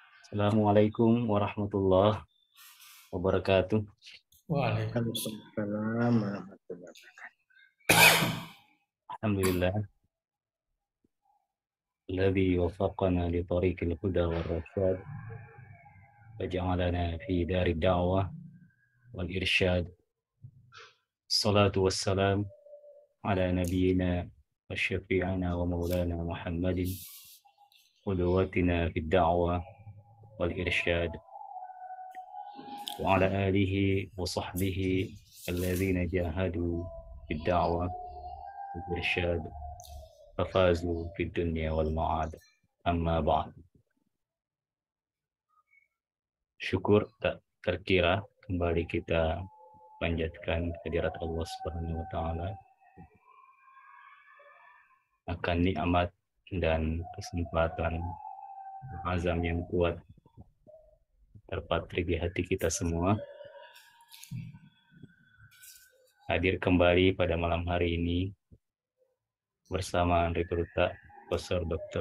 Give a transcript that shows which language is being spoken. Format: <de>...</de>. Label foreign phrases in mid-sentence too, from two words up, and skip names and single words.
<ar>السلام عليكم ورحمة الله وبركاته. وعليكم السلام ورحمة الله الحمد لله الذي وفقنا لطريق الهدى والرشاد وجعلنا في دار الدعوة والإرشاد. الصلاة والسلام على نبينا وشفيعنا ومولانا محمد قدوتنا في الدعوة والإرشاد وعلى آله وصحبه الذين جاهدوا في الدعوة والإرشاد ففازوا في الدنيا والمعاد. أما بعد.</ar> <id>Syukur tak terkira kembali kita panjatkan kehadirat Allah</id> <ar>سبحانه وتعالى</ar> <id>akan nikmat dan kesempatan azam yang kuat terpatri di hati kita semua, hadir kembali pada malam hari ini bersama Rekruta Profesor Dr.</id>